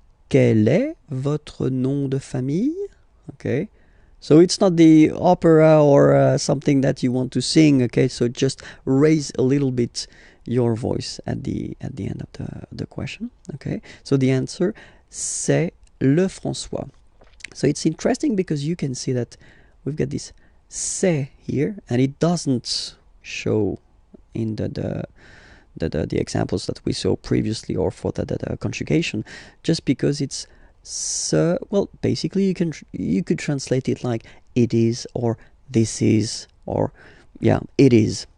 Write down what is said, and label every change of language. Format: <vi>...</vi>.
<fr>Quel est votre nom de famille?</fr> <en>Okay, so it's not the opera or something that you want to sing. Okay, so just raise a little bit your voice at the end of the question. Okay, so the answer,</en> <fr>c'est le François.</fr> <en>So it's interesting because you can see that we've got this c'est here, and it doesn't show in the examples that we saw previously, or for the conjugation, just because it's so, well, basically you could translate it like it is, or this is, or yeah, it is.</en>